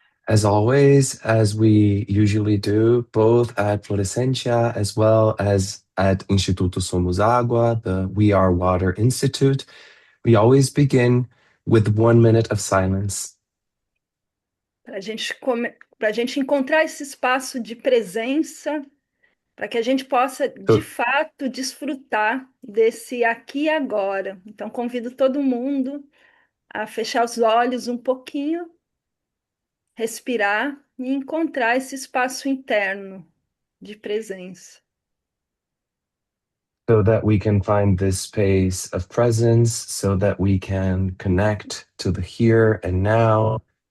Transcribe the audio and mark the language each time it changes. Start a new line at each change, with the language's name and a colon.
English: as we usually do, both at Florescencia as well as at Instituto Somos Agua, the We Are Water Institute, we always begin with 1 minute of silence
Portuguese: Para a gente encontrar esse espaço de presença, para que a gente possa, de
English: so,
Portuguese: fato, desfrutar desse aqui e agora. Então, convido todo mundo a fechar os olhos um pouquinho, respirar e encontrar esse espaço interno de presença.
English: so that we can find this space of presence, so that we can connect to the here and now.